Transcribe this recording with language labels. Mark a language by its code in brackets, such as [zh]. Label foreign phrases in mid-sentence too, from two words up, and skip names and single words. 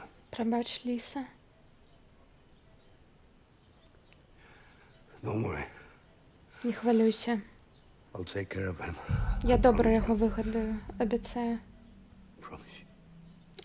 [be] Прабач, Ліса. [en] Don't worry. [be] Не хвалюйся. [en] I'll take care of him. [be] Я добра яго выгадаю, абяцаю. [en] Promise you.